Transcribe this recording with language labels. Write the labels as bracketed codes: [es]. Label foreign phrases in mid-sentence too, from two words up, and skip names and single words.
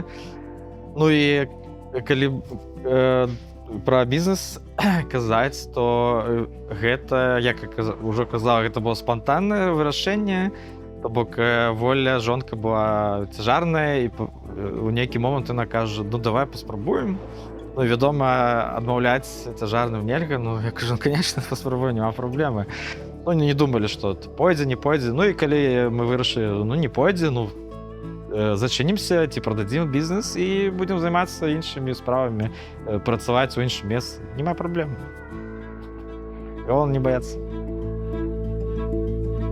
[be] Ну і калі пра бізнес казаць, то гэта, як ужо казаў, гэта было спантаннае вырашэнне, то бок воля жонка была цяжарная, і у нейкі момант яна кажа: ну давай паспрабуем. Ну, вядома, адмаўляць цяжарным нельга, ну я кажу: конечно, паспрабуем, няма праблемы. Ну, не думалі, што пойдзе, не пойдзе. Ну і калі мы вырашылі, ну не пойдзе, [uk] ну зачинимося, ці продадим бізнес і будемо займатися іншими справами, працювати у іншому місці. Нема проблем. Головне не бояться.